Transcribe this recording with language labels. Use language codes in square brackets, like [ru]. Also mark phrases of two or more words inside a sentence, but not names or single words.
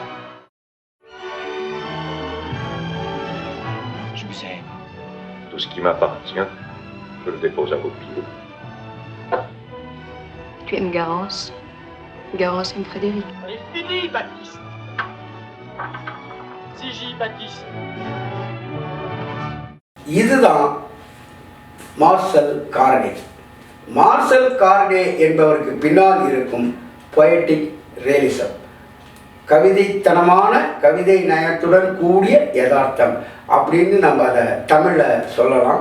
[fr] Je vous aime. Tout ce qui m'appartient, je le dépose à vos pieds. Tu aimes Garance? Garance et Frédéric. Allez, fini, Baptiste. Ziggy, Baptiste. [ta] இதுதான் மார்சல் கார்னே. மார்சல் கார்னே என்பவருக்கு பின்னால் இருக்கும் [en] poetic realism, [ta] கவிதைத்தனமான கவிதை நயத்துடன் கூடிய யதார்த்தம் அப்படின்னு நம்ம அதை தமிழில் சொல்லலாம்.